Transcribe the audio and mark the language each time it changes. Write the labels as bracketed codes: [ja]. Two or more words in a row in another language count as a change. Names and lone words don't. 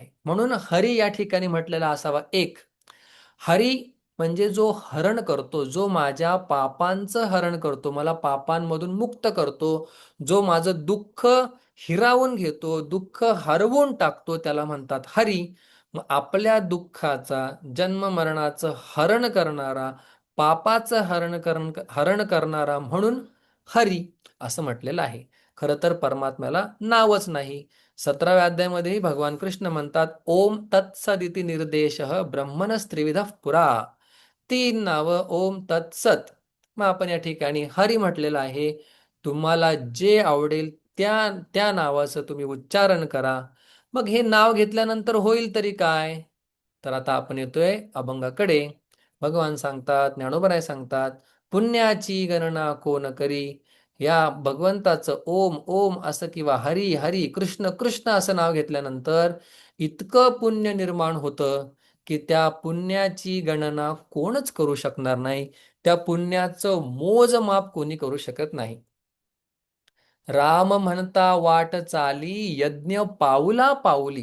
[mr] म्हणून हरी या ठिकाणी म्हटलेला असावा. एक, हरी म्हणजे जो हरण करतो, जो माझ्या पापांचं हरण करतो, मला पापांमधून मुक्त करतो, जो माझं दुःख हिरावून घेतो, दुःख हरवून टाकतो, त्याला म्हणतात हरी. मग आपल्या दुःखाचा, जन्म मरणाचं हरण करणारा, पापाचं हरण करणारा म्हणून हरी असं म्हटलेलं आहे. खरं तर परमात्म्याला नावच नाही. 17व्या अध्यायामध्येही भगवान कृष्ण म्हणतात, [sa] ओम तत्सदिती निर्देश ब्रह्मणस त्रिविध पुरा. [mr] 3 नावं [sa] ओम तत्सत. [mr] मग आपण या ठिकाणी हरी म्हटलेलं आहे. तुम्हाला जे आवडेल त्या त्या नावाचं तुम्ही उच्चारण करा. मग हे नाव घेतल्यानंतर होईल तरी काय? तर आता आपण येतोय अभंगाकडे. भगवान सांगतात, ज्ञानोबराय सांगतात, पुण्याची गणना कोण करी. या भगवंताचं ओम ओम असं किंवा हरी हरी कृष्ण कृष्ण असं नाव घेतल्यानंतर इतकं पुण्य निर्माण होतं की त्या पुण्याची गणना कोणच करू शकणार नाही. त्या पुण्याचं मोजमाप कोणी करू शकत नाही. राम म्हणता वाट चाली, यज्ञ पाऊला पाऊली.